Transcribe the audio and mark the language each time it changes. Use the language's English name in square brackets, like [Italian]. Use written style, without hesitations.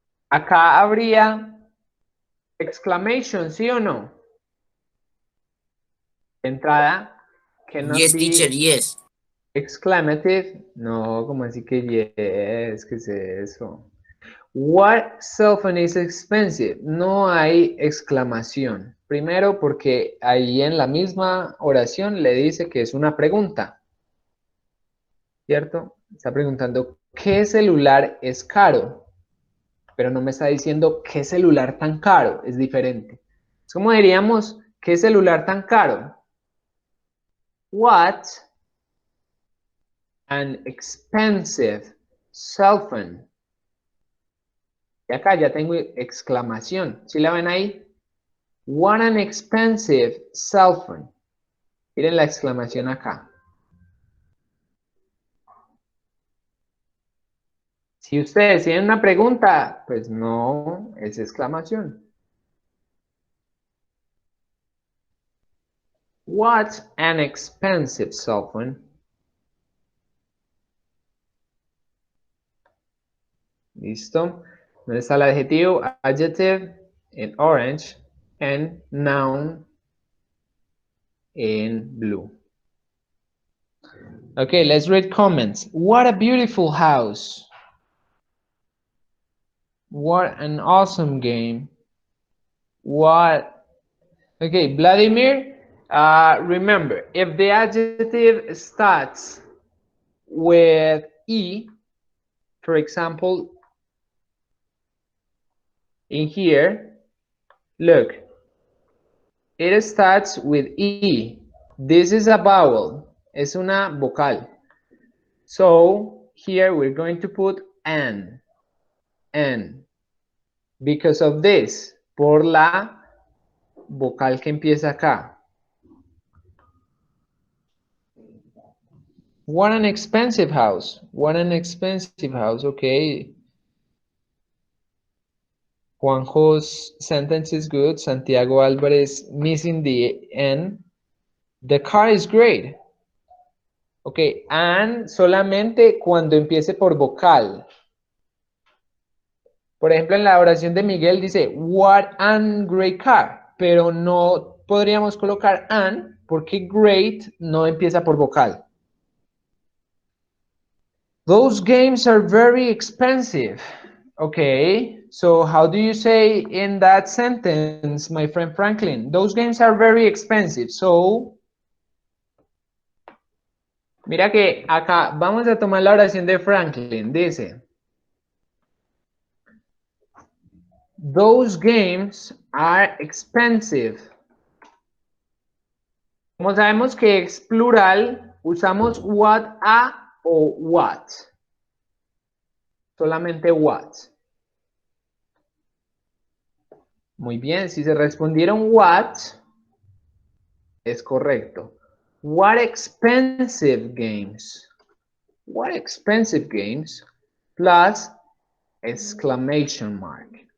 [Spanish] Acá habría exclamation, ¿sí o no? De entrada, cannot [English] Yes, be teacher, yes. exclamative. [Spanish] No, como así que yes, ¿qué es eso? [English] What cell phone is expensive? [Spanish] No hay exclamación. Primero porque ahí en la misma oración le dice que es una pregunta. ¿Cierto? Está preguntando, ¿qué celular es caro? Pero no me está diciendo qué celular tan caro, es diferente. Es como diríamos, ¿qué celular tan caro? [English] What an expensive cell phone. [Spanish] Y acá ya tengo exclamación. ¿Sí la ven ahí? [English] What an expensive cell phone. [Spanish] Miren la exclamación acá. Si ustedes tienen una pregunta, pues no es exclamación. [English] What's an expensive cell phone? [Spanish] ¿Listo? ¿Dónde está el adjetivo? Adjective en orange [English] and noun in blue. Okay, let's read comments. What a beautiful house. What an awesome game. What? Okay, Vladimir, remember, if the adjective starts with E, for example, in here, look, it starts with E. This is a vowel. [Spanish] Es una vocal. [English] So here we're going to put N. Because of this, [Spanish] por la vocal que empieza acá. [English] What an expensive house. What an expensive house. Okay. Juanjo's sentence is good. Santiago Alvarez missing the N. The car is great. [Spanish] Ok, and solamente cuando empiece por vocal. Por ejemplo, en la oración de Miguel dice, [English] what an great car. [Spanish] Pero no podríamos colocar an porque great no empieza por vocal. [English] Those games are very expensive. Okay, so how do you say in that sentence, my friend Franklin? Those games are very expensive. [Spanish] So, mira que acá vamos a tomar la oración de Franklin. Dice, [English] those games are expensive. [Spanish] Como sabemos que es plural, usamos what a o what. Solamente what. Muy bien, si se respondieron what, es correcto. [English] What expensive games. What expensive games plus exclamation mark.